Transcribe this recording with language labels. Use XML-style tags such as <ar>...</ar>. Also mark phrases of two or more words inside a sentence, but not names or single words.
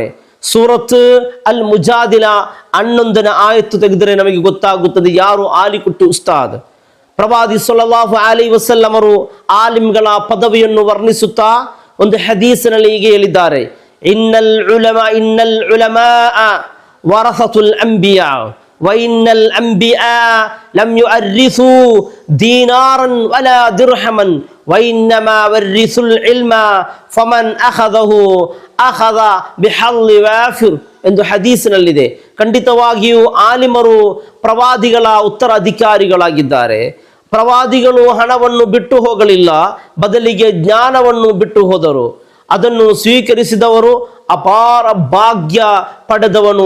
<kn>ಸೂರತ್ ಅಲ್ ಮುಜಾದಿಲ 11ನೇ ಆಯತ್ತು ತೆಗೆದರೆ ನಮಗೆ ಗೊತ್ತಾಗುತ್ತದೆ ಯಾರು ಆಲಿಕುಟ್ಟಿ ಉಸ್ತಾದ್. ಪ್ರವಾದಿ</kn> <ar>صلى الله عليه وسلم</ar> <kn>ಅವರು ಆಲಿಮ್ಗಳ ಪದವಿಯನ್ನು ವರ್ಣಿಸುತ್ತಾ ಒಂದು ಹದೀಸಿನಲ್ಲಿ ಹೀಗೆ ಹೇಳಿದ್ದಾರೆ,</kn> <ar>إن العلماء ورثة الأنبياء وإن الأنبياء لم يؤرثوا دينارا ولا درهما وإنما ورثوا العلم فمن أخذه أخذ بحظ وافر</ar> <kn>ಎಂದು ಹದೀಸಿನಲ್ಲಿದೆ. ಖಂಡಿತವಾಗಿಯೂ ಆಲಿಮರು ಪ್ರವಾದಿಗಳ ಉತ್ತರಾಧಿಕಾರಿಗಳಾಗಿದ್ದಾರೆ. ಪ್ರವಾದಿಗಳು ಹಣವನ್ನು ಬಿಟ್ಟು ಹೋಗಲಿಲ್ಲ, ಬದಲಿಗೆ ಜ್ಞಾನವನ್ನು ಬಿಟ್ಟು ಹೋದರು. ಅದನ್ನು ಸ್ವೀಕರಿಸಿದವರು ಅಪಾರ ಭಾಗ್ಯ ಪಡೆದವನು.</kn>